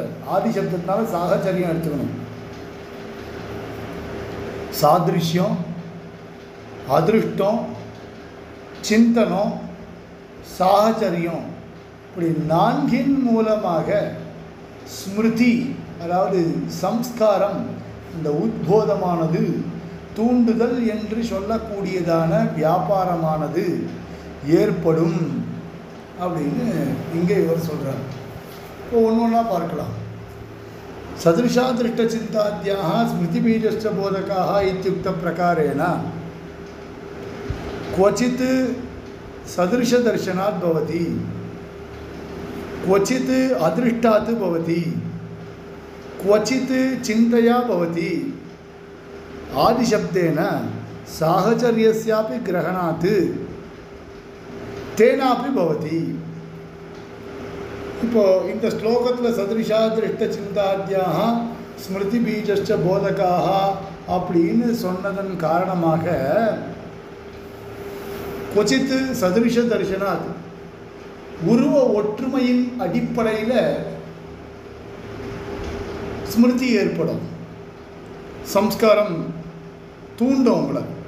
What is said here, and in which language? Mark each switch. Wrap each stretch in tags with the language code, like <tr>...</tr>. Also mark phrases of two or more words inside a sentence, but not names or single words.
<ta>ஆதி சப்தத்தினால சாகச்சரியம் எடுத்துக்கணும். சாதிருஷ்யம், அதிருஷ்டம், சிந்தனம், சாகச்சரியம், இப்படி 4 மூலமாக ஸ்மிருதி அதாவது சம்ஸ்காரம், இந்த உத்போதமானது தூண்டுதல் என்று சொல்லக்கூடியதான வியாபாரமானது ஏற்படும் அப்படின்னு இங்கே இவர் சொல்கிறார். இப்போ ஒன்று ஒன்றா பார்க்கலாம்.</ta> <sa>सदृशा दृष्ट चिन्ताद्याः स्मृति बीजस्य बोधकाः इत्युक्त प्रकारेण क्वचित् सदृश दर्शनात् भवति, क्वचित् अदृष्टात् भवति, क्वचित् चिन्तया भवति. आदिशब्देन साहचर्यस्यापि ग्रहणात् तेनापि भवति.</sa> <ta>இப்போ இந்த ஸ்லோகத்தில்</ta> <sa>सदृशा दृष्ट चिन्ताद्याः स्मृति बीजस्य बोधकाः</sa> <ta>அப்படின்னு சொன்னதன் காரணமாக</ta> <sa>क्वचित् सदृश दर्शनात्</sa> <ta>உருவ ஒற்றுமையின் அடிப்படையில் ஸ்மிருதி ஏற்படும், சம்ஸ்காரம் தூண்டும் உங்களை.</ta>